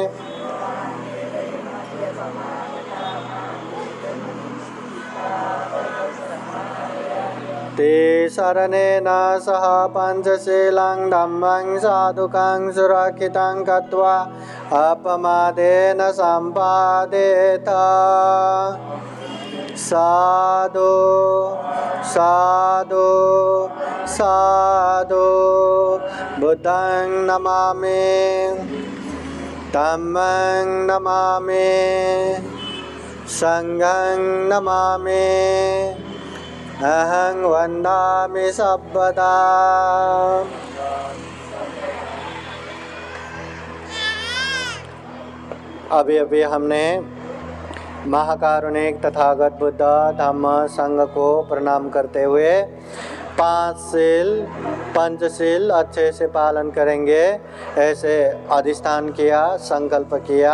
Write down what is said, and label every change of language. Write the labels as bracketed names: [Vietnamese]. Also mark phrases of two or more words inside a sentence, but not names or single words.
[Pali] ते शरणेन सह पञ्चशीलं धम्मं साधुकं सुरक्षितं कृत्वा अपमादेन सम्पादेत। साधु साधु साधु बुद्धं नमामि धम्मं नमामि संघं नमामि अहं वन्दामि सर्वदा। [Hindi] अभी हमने महाकारुणिक तथागत बुद्ध धम्म संघ को प्रणाम करते हुए पंचशील अच्छे से पालन करेंगे ऐसे अधिष्ठान किया, संकल्प किया।